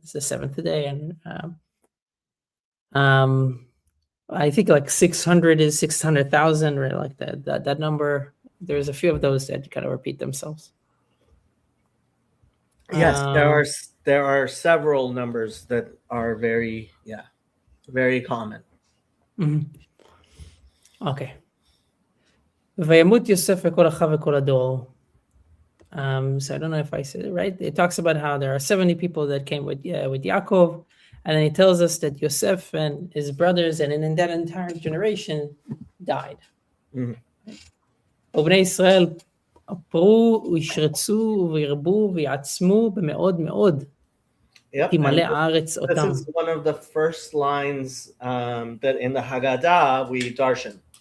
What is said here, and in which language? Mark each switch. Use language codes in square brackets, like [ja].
[en] It's the seventh day, and I think like 600 is 600,000, right? Like that number. There's a few of those that kind of repeat themselves. Yes, there are several numbers that are very common. Okay. [he] וימות יוסף וכל אחיו וכל הדור. [en] So I don't know if I said it right. It talks about how there are 70 people that came with Yaakov, and then he tells us that Yosef and his brothers and in that entire generation died. [he] ובני ישראל פרו וישרצו וירבו ויעצמו במאוד מאוד. תמלא הארץ אותם. [en] This is one of the first lines that in the Haggadah we darshan.